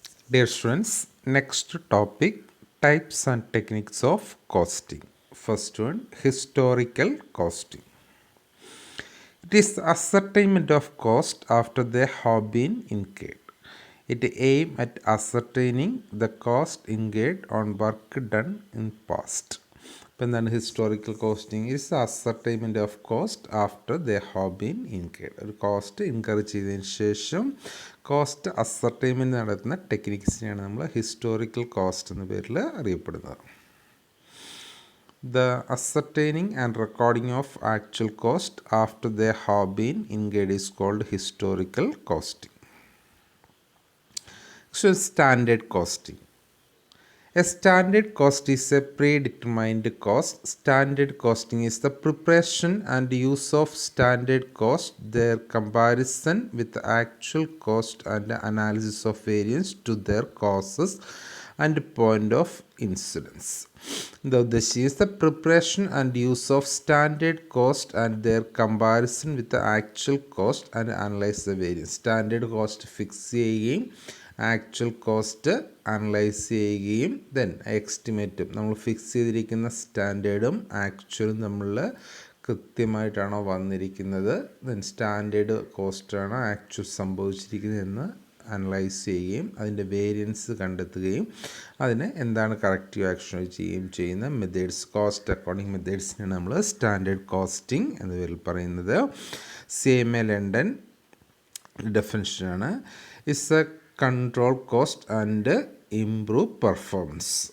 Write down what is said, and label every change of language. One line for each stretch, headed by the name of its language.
English: Dear students, next topic, types and techniques of costing. First one, historical costing. It is ascertainment of cost after they have been incurred. It aims at ascertaining the cost incurred on work done in past.
Malayalam: ഇപ്പം എന്താണ്
English: Historical costing is ascertainment of cost after they have been incurred.
Malayalam: ഒരു cost incur ചെയ്തതിന് ശേഷം cost ascertainment നടത്തുന്ന ടെക്നിക്സിനെയാണ് നമ്മൾ historical cost എന്ന പേരിൽ അറിയപ്പെടുന്നത്.
English: The ascertaining and recording of actual cost after they have been incurred is called historical costing. So standard costing. A standard cost is a predetermined cost. Standard costing is the preparation and use of standard cost, their comparison with the actual cost and analysis of variance to their causes and point of incidence. The
Malayalam: uddesham
English: is the preparation and use of standard cost and their comparison with the actual cost and analyze the variance.
Malayalam: Standard cost fix ചെയ്യുകയും actual cost analyse ചെയ്യുകയും then എസ്റ്റിമേറ്റും നമ്മൾ fix ചെയ്തിരിക്കുന്ന സ്റ്റാൻഡേർഡും ആക്ച്വലും നമ്മൾ കൃത്യമായിട്ടാണോ വന്നിരിക്കുന്നത്, then standard കോസ്റ്റാണോ actual സംഭവിച്ചിരിക്കുന്നതെന്ന് analyse ചെയ്യുകയും അതിൻ്റെ variance കണ്ടെത്തുകയും അതിന് എന്താണ് കറക്റ്റീവ് ആക്ഷൻ ചെയ്യുന്ന മെത്തേഡ്സ്, കോസ്റ്റ് അക്കൗണ്ടിങ് മെത്തേഡ്സിനാണ് നമ്മൾ സ്റ്റാൻഡേർഡ് കോസ്റ്റിംഗ് എന്ന പേരിൽ പറയുന്നത്.
English: CMA London ഡെഫിനിഷനാണ്. It's a control cost and improve performance.